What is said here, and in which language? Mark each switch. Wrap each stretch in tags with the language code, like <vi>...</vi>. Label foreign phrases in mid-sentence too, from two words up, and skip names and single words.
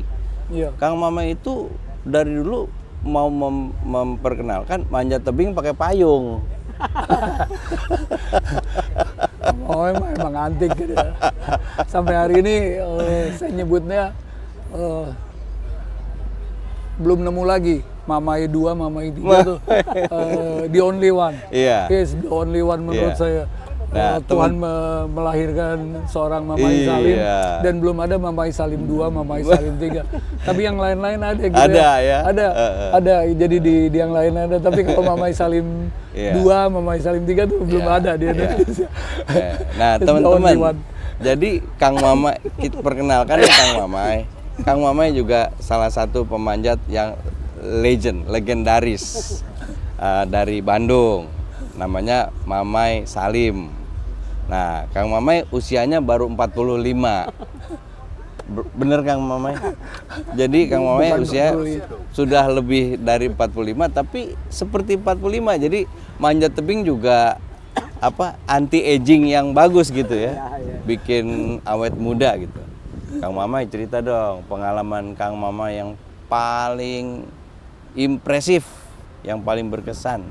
<id>Kang Mamai itu dari dulu mau memperkenalkan manjat tebing pakai payung. Emang antik gitu. Sampai hari ini saya nyebutnya belum nemu lagi Mamai 2, Mamai 3 tuh</id> <en>the only one. Yes, the only one</en> <id>menurut saya. Tuhan melahirkan seorang Mamai Salim dan belum ada Mamai Salim 2, Mamai Salim 3. Tapi yang lain-lain ada gitu. Ada. Jadi di yang lain ada, tapi kalau Mamai Salim 2, Mamai Salim 3 tuh belum ada di Indonesia. Nah, teman-teman. Jadi Kang Mamai, kita perkenalkan ya Kang Mamai. Kang Mamai juga salah satu pemanjat yang legendaris dari Bandung. Namanya Mamai Salim. Nah, Kang Mamai usianya baru 45. Bener Kang Mamai? Jadi Kang Mamai usia sudah lebih dari 45, tapi seperti 45. Jadi manjat tebing juga</id> <en>anti aging</en> <id>yang bagus gitu ya. Bikin awet muda gitu. Kang Mamai cerita dong pengalaman Kang Mamai yang paling impresif, yang paling berkesan.</id>